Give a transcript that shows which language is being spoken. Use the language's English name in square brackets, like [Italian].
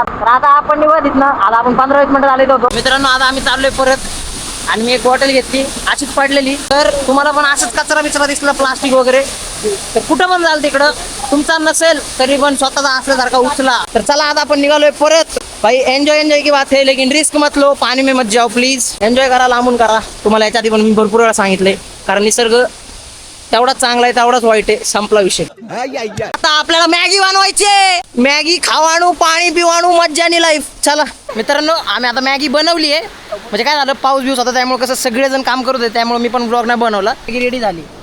[Marathi] तर आता आपण निघू तिथनं. आता आपण 15-20 मिनिटं झाले होतो. मित्रांनो आता आम्ही चाललोय परत आणि मी एक बॉटल घेतली अशीच पडलेली. तर तुम्हाला पण असंच कचरा बिचरा दिसला, प्लास्टिक वगैरे, तर कुठं पण जाल तिकडं, तुमचा नसेल तरी पण स्वतःचा असल्यासारखा उचला. तर चला आता आपण निघालोय परत. [Hindi] भाई एन्जॉय की बात है, लेकिन रिस्क मत लो. पाणी में मत जाओ प्लीज. [Marathi] एन्जॉय करा, लांबून करा. तुम्हाला याच्या आधी पण मी भरपूर वेळा सांगितलंय, कारण निसर्ग तेवढाच चांगला आहे तेवढाच वाईट आहे. संपला विषय. आता आपल्याला मॅगी बनवायची. [Gujarati] मॅगी खावाणू, पाणी पिवाणू, मज्जानी लाईफ. [Marathi] चला मित्रांनो आम्ही आता मॅगी बनवली आहे. म्हणजे काय झालं, पाऊस बिऊस होता त्यामुळे कसं सगळेजण काम करत होते, त्यामुळे मी पण ब्लॉग नाही बनवला. मॅगी रेडी झाली.